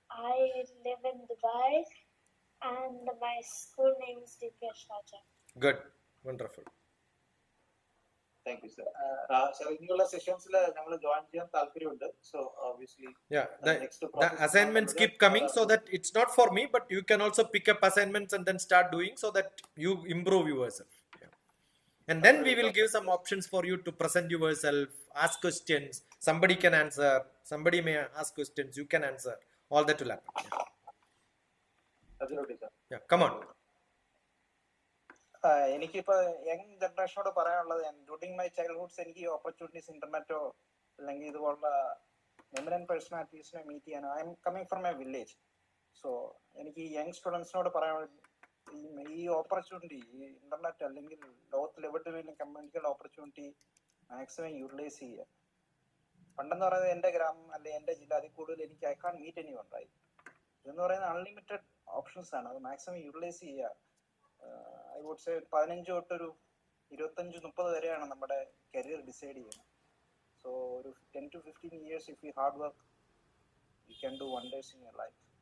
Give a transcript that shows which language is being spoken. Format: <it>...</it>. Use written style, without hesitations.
<en>I live in Dubai, and my school name is DPS Sharjah. Good. Wonderful. Thank you, sir.</en> <ml>So ഇനിയുള്ള സെഷൻസിൽ ഞങ്ങൾ join ചെയ്യാൻ താല്പര്യമുണ്ട്.</ml> <en>So obviously the assignments keep coming, so that it's not for me, but you can also pick up assignments and then start doing, so that you improve yourself. And then we will give some options for you to present yourself, ask questions. Somebody can answer, somebody may ask questions, you can answer. All that will happen. Absolutely, sir. Yeah, come on.</en> <ml>എനിക്കിപ്പോ young ജനറേഷനോട് പറയാനുള്ളത്,</ml> <en>during my childhoods</en> <ml>എനിക്ക് opportunities ഇന്റർനെറ്റോ അല്ലെങ്കിൽ ഇതുപോലുള്ള eminent പേഴ്സണാലിറ്റീസിനെ meet ചെയ്യാനോ,</ml> <en>I am coming from A village.</en> <ml>So എനിക്ക് young സ്റ്റുഡൻസിനോട് പറയാനുള്ളത്, ഈ opportunity, ഈ ഇന്റർനെറ്റ് അല്ലെങ്കിൽ ലോകത്തിൽ എവിടെ വേണമെങ്കിലും കമ്മ്യൂണിക്കേഷൻ ഓപ്പർച്യൂണിറ്റി മാക്സിമം യൂട്ടിലൈസ് ചെയ്യുക. പണ്ടെന്ന് പറയുന്നത് എൻ്റെ ഗ്രാമം അല്ലെങ്കിൽ എൻ്റെ ജില്ല, അതിൽ കൂടുതൽ എനിക്ക്</ml> <en>I can meet anyone right.</en> <ml>ഇതെന്ന് പറയുന്നത് അൺലിമിറ്റഡ് ഓപ്ഷൻസ് ആണ്. അത് മാക്സിമം യൂട്ടിലൈസ് ചെയ്യുക.</ml> <en>I would say</en> <ml>15 തൊട്ടൊരു 25-30 വരെയാണ് നമ്മുടെ കരിയർ ഡിസൈഡ് ചെയ്യുന്നത്.</ml> <en>So ഒരു 10 to 15 years if you hard work, you can do wonders in your life.</en>